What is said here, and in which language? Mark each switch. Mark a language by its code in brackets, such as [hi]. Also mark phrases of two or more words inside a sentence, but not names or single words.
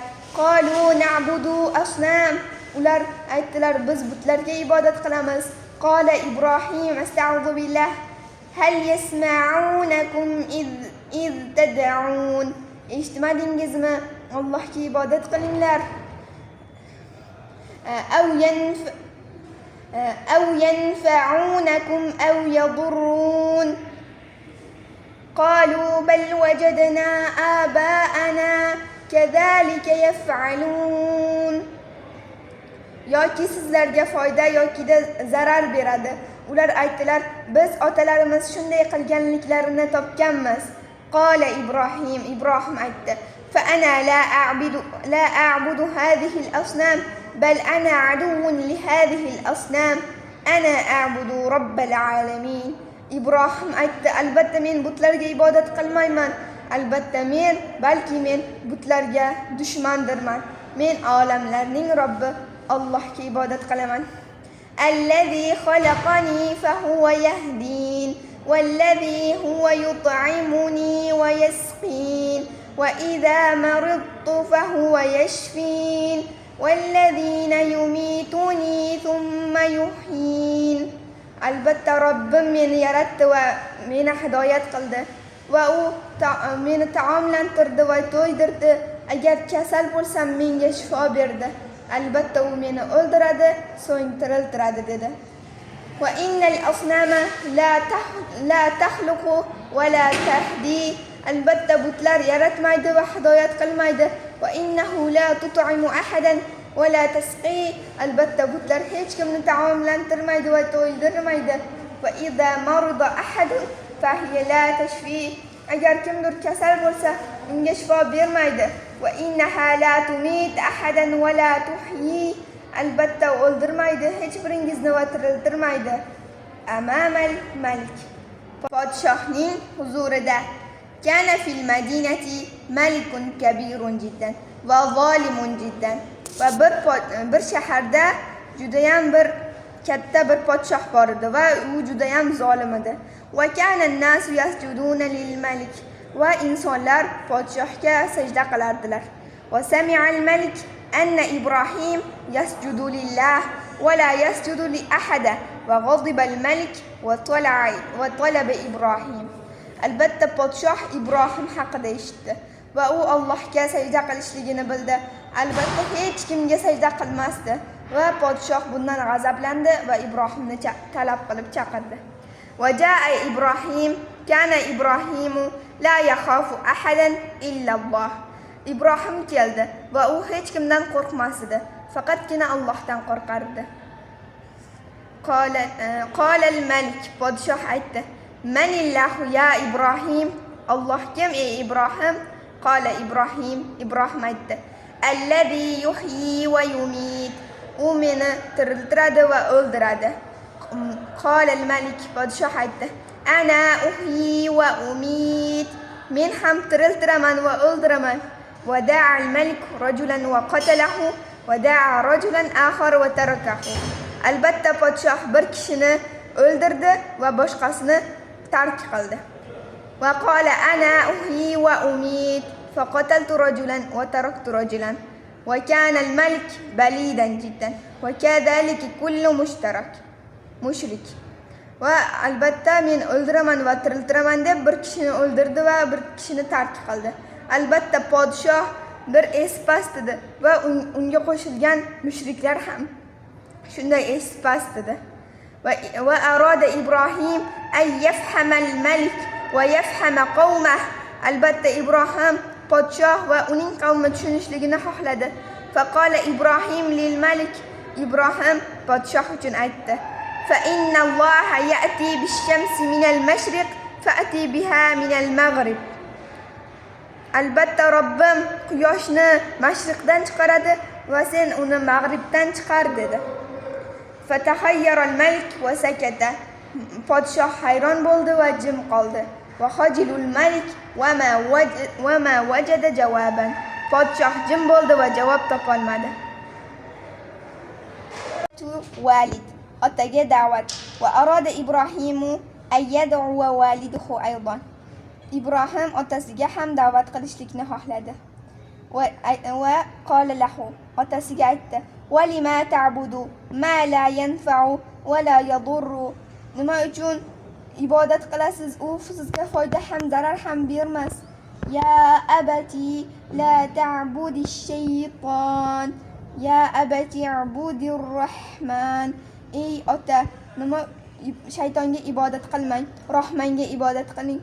[ar] قالوا نعبد أصناما, [uz] ular aytdilar biz butlarga ibodat qilamiz. [ar] قال إبراهيم أستعيذ بالله هل يسمعونكم إذ تدعون. [uz] Eshitmadingizmi? Allohga ibodat qilinglar. [ar] أو ينفعونكم أو يضرون. قالوا بل وجدنا آباءنا كذلك يفعلون. [uz] yoki sizlarga foyda yoki da zarar beradi. Ular aytdilar biz otalarimiz shunday qilganliklarini topganmiz. [ar] قال إبراهيم, Ibrohim aytdi فأنا لا أعبد هذه الأصنام بل أنا عدو لهذه الأصنام أنا أعبد رب العالمين. [uz] Ibrohim aytdi albatta men butlarga ibodat qilmayman, albatta balki men butlarga dushmandirman. Men olamlarning Robbi Allohga ibodat qilaman. [ar] الذي خلقني فهو يهدين والذي هو يطعمني ويسقين وإذا مرضت فهو يشفين والذين يميتوني ثم يحيين. [uz] Albatta Robbim meni yaratdi va meni hidoyat qildi va u meni taomlantirdi va to'ydirdi. Agar kasal bo'lsam menga shifo berdi. Albatta u meni o'ldiradi, so'ng tiriltiradi dedi. [ar] وإن الأصنام لا تخلق ولا تهدي. [uz] Albatta butlar yaratmaydi va hidoyat qilmaydi. [ar] وإنه لا تطعم أحدا ولا تسقي. [uz] Albatta butlar hech kimni taomlantirmaydi va to'ydirmaydi. [ar] وإذا مرض أحد فهي لا تشفي. [uz] Agar kimdir kasal bo'lsa unga shifo bermaydi. [ar] وإنها لا تميت أحدا ولا تحيي. [uz] Albatta o'ldirmaydi hech biringizni va tiriltirmaydi. [ar] أمام الملك, [uz] podshohning huzurida. [ar] كان في المدينة ملك كبير جدا وظالم جدا. [uz] Va bir shaharda judayam bir katta bir podshoh bor edi va u judayam zolim edi. [ar] وكان الناس يسجدون للملك. [uz] Va insonlar podshohga sajda qilardilar. [ar] وسمع الملك أن إبراهيم يسجد لله ولا يسجد لأحد وغضب الملك وطلب إبراهيم. [uz] Albatta podshoh Ibrohim haqida eshitdi va u Allohga sajda qilishligini bildi. Albatta hech kimga sajda qilmasdi va podshoh bundan g'azablandi va Ibrohimni talab qilib chaqirdi. [ar] وجاء إبراهيم, كان إبراهيم لا يخاف أحدا إلا الله. [uz] Ibrohim keldi va u hech kimdan qo'rqmas edi, faqatgina Allohdan qo'rqardi. [ar] قال الملك, [uz] podshoh aytdi: [ar] من الله يا إبراهيم. [uz] Alloh kim ey Ibrohim? [ar] قال إبراهيم, Ibrohim aytdi: الذي يحيي ويميت. [uz] U meni tiriltiradi va o'ldiradi. [ar] قال الملك, [uz] podshoh aytdi: [ar] أنا أحيي وأميت. [uz] Men ham tiriltiraman va o'ldiraman. [ar] ودعا الملك رجلا وقتله ودعا رجلا آخر وتركه. [uz] Albatta podshoh bir kishini o'ldirdi va boshqasini tark qildi. [ar] وقال أنا أحيي وأميت فقتلت رجلا وتركت رجلا. وكان الملك بليدا جدا وكذلك كل مشرك. [uz] Va albatta men o'ldiraman va tiriltiraman deb bir kishini o'ldirdi va bir kishini tark qildi. Albatta podshoh bir espas edi va unga qo'shilgan mushriklar ham shunday espas edi. [ar] وأراد إبراهيم أن يفهم الملك ويفهم قومه. [uz] Albatta Ibrohim podshoh va uning qavmi tushunishligini xohladi. [ar] فقال إبراهيم للملك. [uz] Ibrohim podshoh uchun aytdi: [ar] فإن الله يأتي بالشمس من المشرق فأت بها من المغرب. [uz] Albatta Robbim quyoshni mashriqdan chiqaradi va sen uni mag'ribdan chiqar dedi. [ar] فتحير الملك وسكت. [uz] Podshoh hayron bo'ldi va jim qoldi. [ar] وخجل الملك وما وجد جوابا. [uz] Podshoh jim bo'ldi va javob topolmadi. Valid otaga da'vat. [ar] وأراد إبراهيم أن يدعو والده أيضا. [uz] Ibrohim otasiga ham da'vat qilishlikni xohladi. [ar] وقال له, [uz] otasiga aytdi: [ar] "ولم تعبد ما لا ينفع ولا يضر?" [uz] Nima uchun ibodat qilasiz? U sizga foyda ham zarar ham bermas. [ar] يا أبت لا تعبد الشيطان. يا أبت اعبد الرحمن. [uz] Ey ota, nima shaytonga ibodat qilmang, Rahmonga ibodat qiling.